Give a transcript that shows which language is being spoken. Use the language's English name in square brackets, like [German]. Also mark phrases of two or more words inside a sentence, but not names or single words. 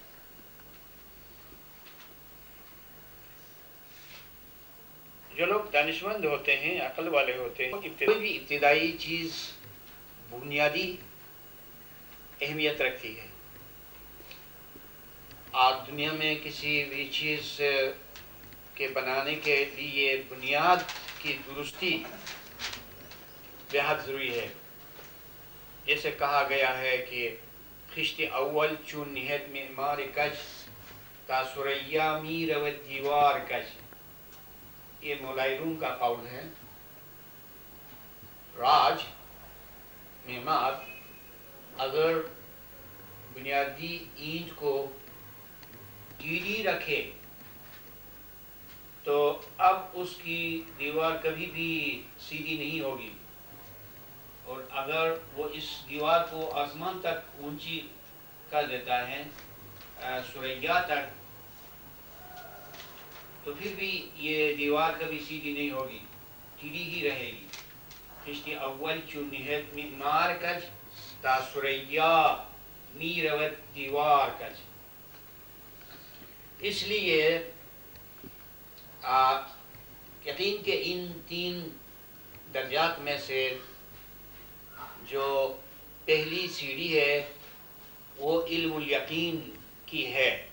[Urdu] جو لوگ دانشمند ہوتے ہیں، عقل والے ہوتے ہیں، کوئی بھی ابتدائی چیز بنیادی اہمیت رکھتی ہے. آج دنیا میں کسی بھی چیز کے بنانے کے لیے بنیاد کی درستی بہت ضروری ہے. جیسے کہا گیا ہے کہ [Persian] خشت اول چون نہت معمار کج تا ثریا می رود دیوار کج. [Urdu] یہ مولائے روم کا قول ہے. راج معمار اگر بنیادی اینٹ کو ٹیڑھی رکھے تو اب اس کی دیوار کبھی بھی سیدھی نہیں ہوگی، اور اگر وہ اس دیوار کو آسمان تک اونچی کر دیتا ہے، ثریا تک، تو پھر بھی یہ دیوار کبھی سیدھی نہیں ہوگی، ٹیڑھی ہی رہے گی. [Persian] خشت اول چون نہت معمار کج تا ثریا می رود دیوار کج. [Urdu] اس لیے یقین کے ان 3 درجات میں سے جو پہلی سیڑھی ہے وہ علم الیقین کی ہے.